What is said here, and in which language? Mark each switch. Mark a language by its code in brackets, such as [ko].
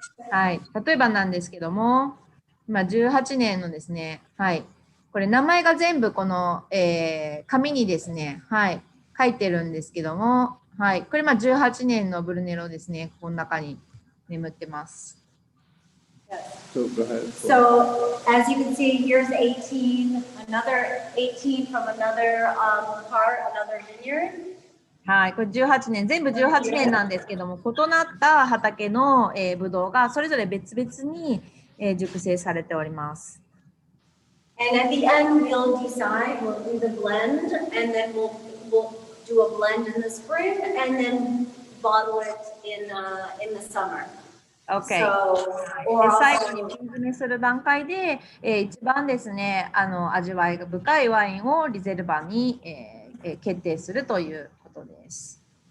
[ja] はい、例えばなんですけども、今18年のですね、はい、これ名前が全部この、紙にですね、はい、書いてるんですけども、はい、これ18年のブルネロですね、この中に眠ってます。 [en] So go ahead. So as you can see, here's 18, another 18 from another part, another vineyard. [ja] はい、これ18年、全部18年なんですけども、異なった畑の、ブドウがそれぞれ別々に、熟成されております。 [en] And at the end, we'll decide, we'll do the blend, and then we'll do a blend in the spring, and then bottle it in the summer. Okay. So, [ja] 最後に瓶詰めする段階で、一番ですね、味わいが深いワインをリゼルバに、決定するということです。